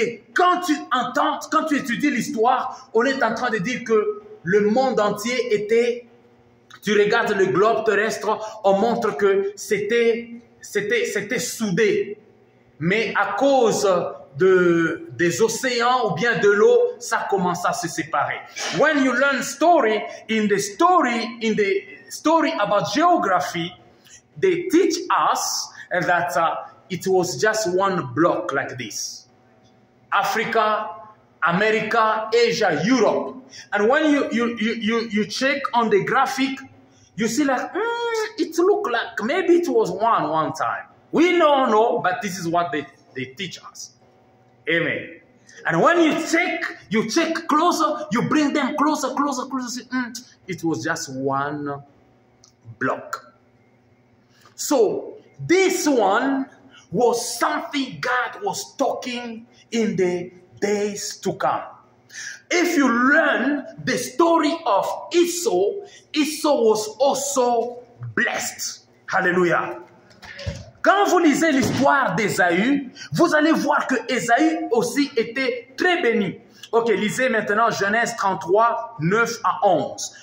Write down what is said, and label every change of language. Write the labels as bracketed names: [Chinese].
[French] Et quand tu étudies l'histoire, on est en train de dire que le monde entier était... Tu regardes le globe terrestre, on montre que c'était soudé. Mais à cause des océans ou bien de l'eau, ça commence à se séparer. [English] When you learn in the story about geography, they teach us that it was just one block like this. Africa, America, Asia, Europe. And when you check on the graphic, you see like, it looked like maybe it was one time. We don't know, but this is what they teach us. Amen. And when you check closer, you bring them closer. It was just one block. So this one was something God was talking in the days to come. If you learn the story of Esau, Esau was also blessed. Hallelujah. [French] Quand vous lisez l'histoire d'Ésaü, vous allez voir que Ésaü aussi était très béni. Ok, lisez maintenant Genèse 33, 9 à 11.